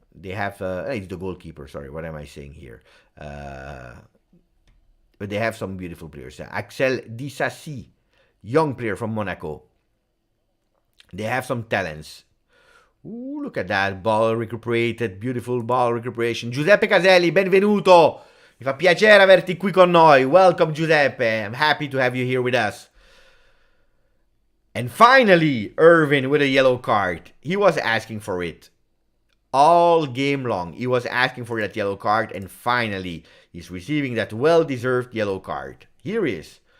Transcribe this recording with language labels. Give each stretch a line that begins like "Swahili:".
English: They have, it's the goalkeeper, sorry, what am I saying here? But they have some beautiful players. Axel Disasi, young player from Monaco. They have some talents. Ooh, look at that, ball recuperated, beautiful ball recuperation.
Italian: Giuseppe Caselli, benvenuto. Mi fa piacere averti qui con noi.
English: Welcome, Giuseppe. I'm happy to have you here with us. And finally, Irvin with a yellow card. He was asking for it. All game long, he was asking for that yellow card, and finally, he's receiving that well-deserved yellow card. Here he is.